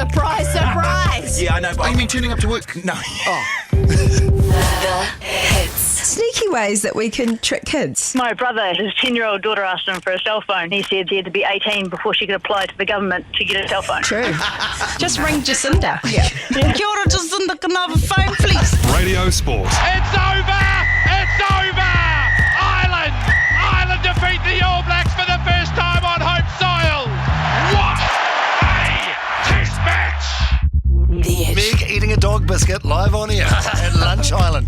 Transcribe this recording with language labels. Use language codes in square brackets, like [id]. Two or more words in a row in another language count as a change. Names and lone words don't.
[en] Surprise, surprise! Yeah, I know, but... Oh, you mean turning up to work? No. The hits. Sneaky ways that we can trick kids. My brother, his 10-year-old daughter asked him for a cell phone. He said he had to be 18 before she could apply to the government to get a cell phone. True. Just ring Jacinda. Yeah. [mi] Kia ora, Jacinda, [en] can I have a phone, please? Radio Sport. It's over! It's over! Ireland defeat the All Blacks for the first time on home soil. What a test match! Meg eating a dog biscuit live on air at Lunch Island.